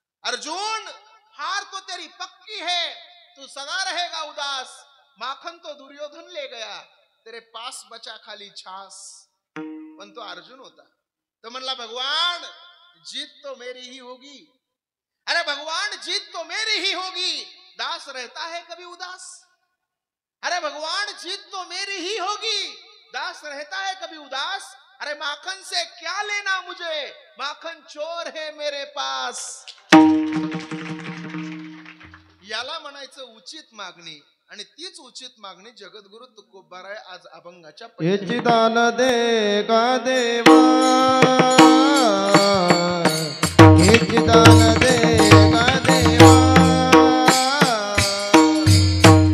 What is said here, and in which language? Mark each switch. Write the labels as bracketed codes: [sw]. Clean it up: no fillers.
[hi] अर्जुन हार तो तेरी पक्की है, तू सदा रहेगा उदास. माखन तो दुर्योधन ले गया, तेरे पास बचा खाली छास. [mr] पण तो अर्जुन होता. तो म्हणला [hi] भगवान जीत तो मेरी ही होगी. अरे भगवान जीत तो मेरी ही होगी, दास रहता है कभी उदास. अरे भगवान जीत तो मेरी ही होगी, दास रहता है कभी उदास. अरे माखन से क्या लेना मुझे, माखन चोर है मेरे पास. [mr] याला म्हणायचं उचित मागणी. आणि तीच उचित मागणी जगद्गुरु तुकोबाराय आज अभंगाच्या हेची दान दे गा देवा, हेची दान दे गा देवा,